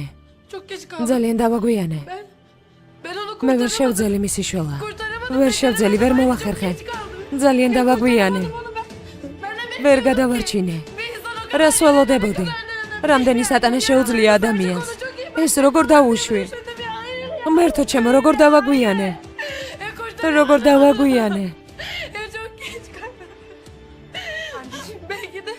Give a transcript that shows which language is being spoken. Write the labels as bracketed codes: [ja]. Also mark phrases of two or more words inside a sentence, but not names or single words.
[tr] Çok geç kaldım. [ka] ძალიან დავაგვიანე. [tr] Ben onu [ka] მე ვერ [tr] kurtaramadım. [ka] შევძელი მისი შოლა. [tr] Kurtaramadım. [ka] ვერ შევძელი, ვერ მოვახერხე. ძალიან დავაგვიანე. ვერ გადავარჩინე. რას ველოდებოდი? რამდენი სატანა შეუძლია ადამიანს? ეს როგორ დაუშვი? მერთო ჩემო, როგორ დავაგვიანე? როგორ დავაგვიანე? [tr] Çok geç kaldım. Anneciğim belki de